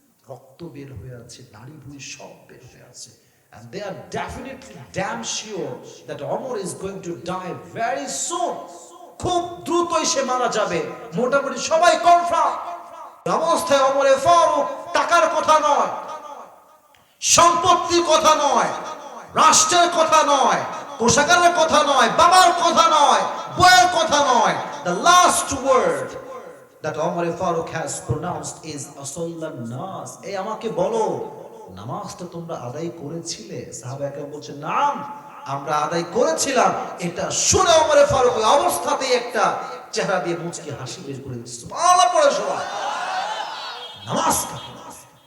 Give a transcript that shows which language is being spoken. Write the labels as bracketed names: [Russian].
[Bangla] রক্ত বের হয়ে আছে, [English] নাড়ি ভুঁড়ি সব বের হয়ে আছে, and they are definitely damn sure that Omar is going to die very soon. [Bangla] খুব দ্রুতই সে মারা যাবে, মোটামুটি সবাই কনফার্ম। অবস্থায় ওমর ফারুক টাকার কথা নয়, সম্পত্তির কথা নয়, রাষ্ট্রের কথা নয়, কোষাগারের কথা নয়, বাবার কথা নয়, বইয়ের কথা নয়, [English] the last word, that Umar Farooq has pronounced is [Arabic] asallan nas. [Bangla] এই আমাকে বলো নামাজটা তোমরা আদায় করেছিলে? সাহাবা একরাম বলছেন নাম, আমরা আদায় করেছিলাম। এটা শুনে ওমর ফারুক ওই অবস্থাতেই একটা চেহারা দিয়ে মুচকি হাসি বের করে দিচ্ছে। সুবহানাল্লাহ পড়ে সবাই। নামাজ কাকে বলে?